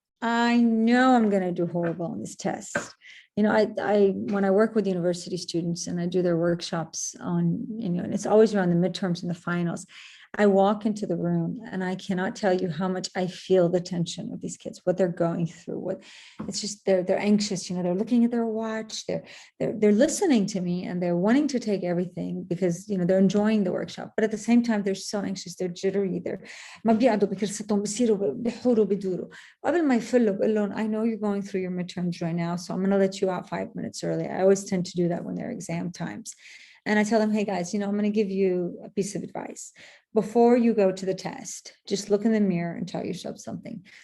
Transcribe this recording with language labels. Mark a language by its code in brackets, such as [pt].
[en] I know I'm going to do horrible on this test. When I work with university students and I do their workshops on, and it's always around the midterms and the finals, I walk into the room and I cannot tell you how much I feel the tension of these kids, what they're going through. It's just they're anxious. They're looking at their watch. They're listening to me and they're wanting to take everything because they're enjoying the workshop. But at the same time, they're so anxious. They're jittery. [ar] ما بيقعدوا بكرستهم بيصيروا بيحوروا بيدوروا. قبل ما يفلوا بقول لهم, [en] I know you're going through your midterms right now, so I'm going to let you out 5 minutes early. I always tend to do that when they're exam times. And I tell them, hey guys, I'm going to give you a piece of advice. Before you go to the test, just look in the mirror and tell yourself something.